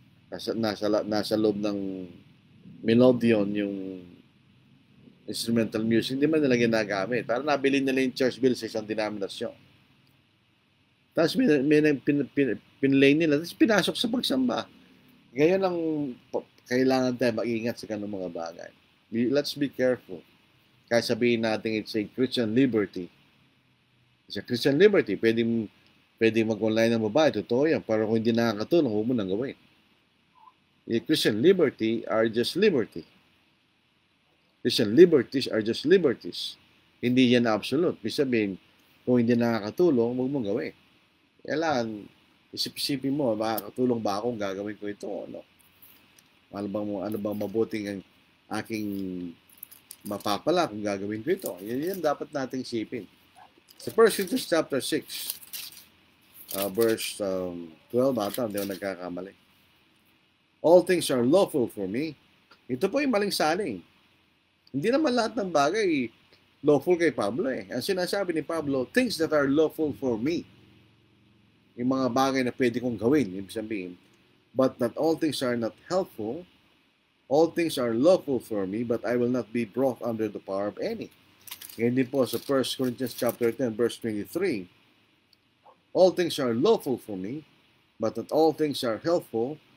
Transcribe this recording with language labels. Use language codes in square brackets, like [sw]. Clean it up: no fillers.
[tl] Nasa loob ng melodion yung instrumental music, hindi man nila ginagamit. Parang nabili nila yung church bill sa isang denominasyon. Tapos may pinlay nila, tapos pinasok sa pagsamba. Ngayon ang kailangan tayo mag-ingat sa ganung mga bagay. [en] Let's be careful. [tl] Kaya sabihin natin [en] it's a Christian liberty. It's a Christian liberty. [tl] Pwede mag-online ng babae, totoo yan. Pero kung hindi nakakatulong, huwag mo nang gawin. [en] The Christian liberty are just liberty. Christian liberties are just liberties. [tl] Hindi yan absolute. Ibig sabihin, kung hindi nakakatulong, huwag mong gawin. Kailangan, isip-isipin mo, makakatulong ba akong gagawin ko ito? No? Ano bang mabuting ang aking mapapala kung gagawin ko ito? Yan dapat nating isipin. Sa 1 Corinthians chapter 6, verse 12 ata, hindi ako nagkakamali. [en] All things are lawful for me. [tl] Ito po yung maling saling. Hindi naman lahat ng bagay lawful kay Pablo eh. Ang sinasabi ni Pablo, [en] things that are lawful for me. [tl] Yung mga bagay na pwede kong gawin, ibig sabihin. [en] But not all things are not helpful. All things are lawful for me, but I will not be brought under the power of any. [tl] Ngayon din po sa 1 Corinthians chapter 10, verse 23. [en] All things are lawful for me, but not all things are helpful.